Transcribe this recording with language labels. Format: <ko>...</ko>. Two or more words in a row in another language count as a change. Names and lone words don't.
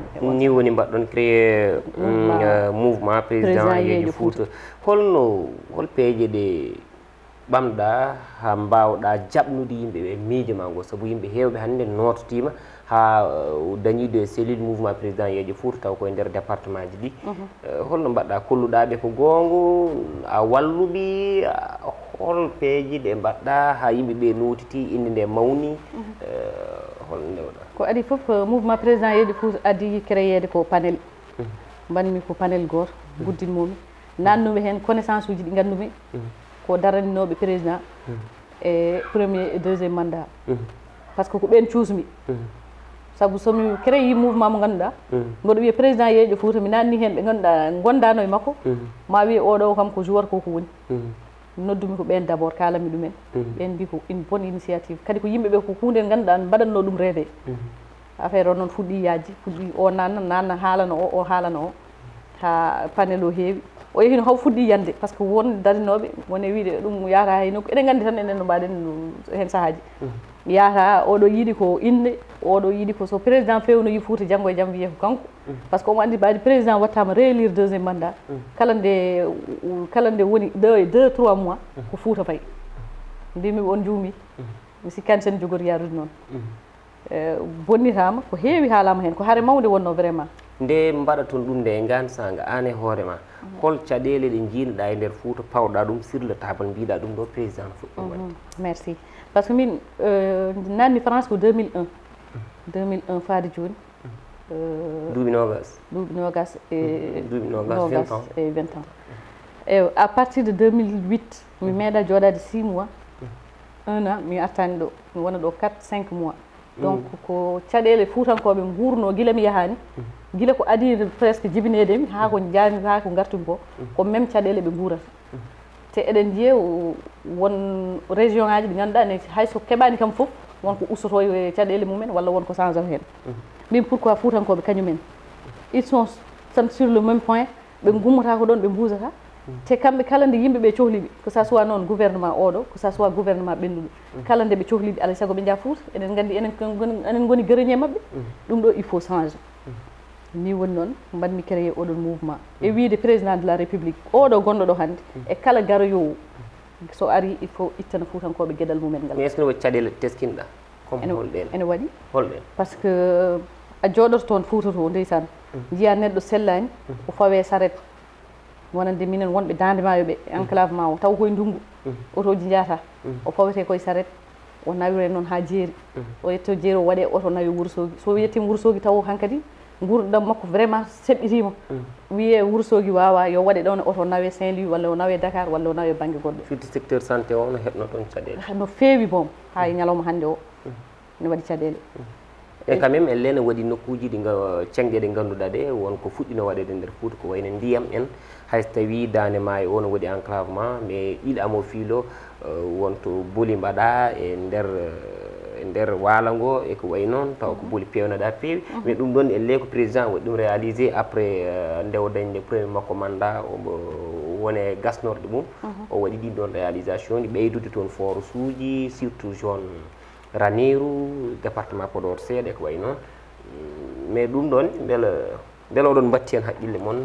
<ff>ni woni mbaɗɗon créé mouvement président Yeejo Fouta hol peeje ɗe ɓamɗa ha mbawɗa jaɓnude yimɓe ɓe miijo ma ngo sabu yimɓe heewɓe hannde nototima ha dañide cellule mouvement président Yeejo Fouta taw koye nder département ji ɗi holno mbaɗɗa kolluɗaɓe ko gongo a walluɓe hol peeje ɗe mbaɗɗa ha yimɓeɓe notiti inde nde mawni hol ndewɗa ko adi fof mouvement président Yeejo Fouta adi crééde ko panel mbanmi ko panel goto guddinmomi nannuɓe hen connaissance uji ɗi gandumi ko daraninoɓe président e</ff> <fr>premier et deuxième mandat par ce que</fr> <ff>ko ɓen cuusmi saabu somi créé mouvement mo ganduɗa mboɗo wiya président Yeejo Fouta mi nanni hen ɓe ganduɗa gondano e makko ma wiye oɗo kam ko joueur koko woni noddumi ko ɓen d' abord kalami ɗumen ɓen mbi ko</ff> <fr>une bonne initiative</fr> <ff>kadi ko yimɓeɓe ko hunde ganduɗa mbaɗanno ɗum rêvé affaire o noon fuɗɗi yajji fuɗɗi o nanna haalano o haalano o ha panel o heewi o yehino haw fuɗɗi yande</ff> <fr>par ce que</fr> <ff>won darinoɓe wone wiide ɗum yahata hay nokku eɗen gandi tan enen no mbaɗen hen saahaji yahata oɗo yiiɗi ko inde oɗo yiiɗi ko so président fewno yi Fouta janggo e jaam wiye ko kanko</ff> <fr>par ce que</fr> <ff>omo andi mbaɗi président wattama</ff> <fr>réélire deuxième mandat</fr> <ff>kala nde woni 2-3 mois ko Fouta fayi mbimi on juumi mi sikkani sen jogori yarude noon bonnitama ko heewi haalama hen ko haare mawde wonno vraiment nde mbaɗaton ɗum nde gansanga an e hoore ma hol caɗele ɗe jiinoɗa e nder Fouta pawɗa ɗum</ff> <fr>sur le table</fr> <ff>mbiɗa ɗum ɗo président fuɗɗum wadde</ff> <fr>merci par ce que</fr> <ff>min nanni France ko 2001 faade joni duuɓi nogas</ff> <fr>et 20 ans et à partir de 2008</fr> <ff>mi meeɗa jooɗade 6 mois 1 an mi artani ɗo mi wona ɗo 4-5 mois donc ko caɗele fuutankoɓe gurno guila mi yahani guila ko adide presque jibinedemi ha ko jani ha ko gartumi ko même caɗele ɓe guurata te eɗen jiiya won région ngaji ɗi ganduɗa ne hayso keɓani kam foof wonko ustoto e caɗele mumen walla wonko change hen min pourquoi fuutankoɓe kañumen</ff> <fr>ils sont sur le même point</fr> <ff>ɓe gummata ko ɗon ɓe mbusata te kamɓe kala nde yimɓeɓe cohliɓe</ff> <fr>que ça soit</fr> <ff>noon gouvernement oɗo</ff> <fr>que ça soit gouvernement</fr> <ff>ɓennuɗo kala nde ɓe cohliɓe alay saago ɓe jaa Fouta eɗen gandi enen goni guereñe mabɓe ɗum ɗo</ff> <fr>il faut changer</fr> <ff>ni woni noon mbanmi créé oɗon mouvement e wiide</ff> <fr>président de la république</fr> <ff>oɗo gonɗo ɗo hannde e kala garoyowo so ari</ff> <fr>il faut</fr> <ff>ittana fuutankoɓe gueɗal mumen ngal</ff> <fr>mais est ce que</fr> <ff>ne waɗi caɗele teskinɗa comme holɗen ene waɗi holɗen par ce que a jooɗoto toon Fouta to ndeysan jiya neɗɗo sellani o fawe saret wonande minen wonɓe Dande Maayo ɓe enclavement o taw koye ndungu otoji jahata o fawete koye saret o nawire noon ha jeeri o yetto jeeri o waɗe oto nawi Wourossogui so yettima Wourossogui taw hankkadi gurɗam makko vraiment seɓɓitima wiye Wourossogui wawa yo waɗe ɗon oto nawe Saint-Louis walla o nawe Dakar walla o nawe banggue goɗɗo firti secteur santé o no heɓno toon caɗele no feewi boom ha e ñalawma hannde o ne waɗi caɗele e</ff> <fr>quand même elle</fr> <ff>ne waɗi nokkuji ɗi cengɗe ɗe ganduɗa ɗe wonko fuɗɗino waɗede nder Fouta ko wayno ndiyam en hayso tawi Dande Maayo o no waɗi enclavement mais ɗiɗamo fiilo wonto booli mbaɗa e nder waala ngo e ko way noon taw ko booli pewnaɗa peewi mais ɗum ɗon elle ko président waɗi ɗum</ff> <fr>réalisé après</fr> <ff>nde o dañde premier makko mandat omo wone gasnorɗe mum o waɗi ɗin ɗon réalisation ɗi ɓeydude toon force uji</ff> <fr>surtout zone</fr> <ff>Ranérou département Podor seeɗa ko way noon mais ɗum ɗon beela oɗon batti hen haqqille moon</ff>